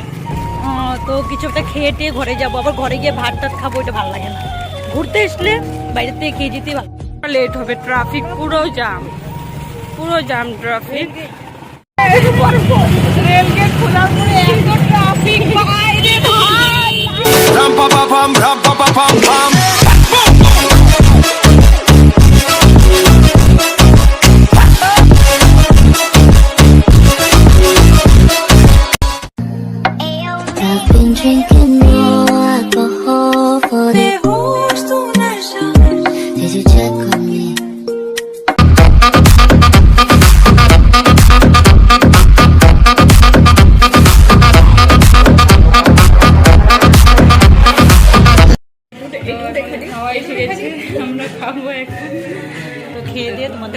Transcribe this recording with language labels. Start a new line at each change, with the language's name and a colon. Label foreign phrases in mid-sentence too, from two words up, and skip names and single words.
Bangla: তো কিছু একটা খেয়ে টেয়ে ঘরে যাবো, আবার ঘরে গিয়ে ভাত টাত খাবো, এটা ভালো লাগে না। ঘুরতে আসলে বাইরে থেকে খেয়ে যেতে ভালো। লেট হবে, ট্রাফিক পুরো
English: jam traffic.
Bangla: রেলগেট খোলা পরে এত ট্রাফিক, বাইরে ভাই। Ram pa pa pam, ram pa pa pam pam.
English: I've been drinking more alcohol for the Did you check on me?
Bangla: খাওয়া এসে গেছে, আমরা খাবো এখন। তো খেয়ে দিয়ে তোমাদের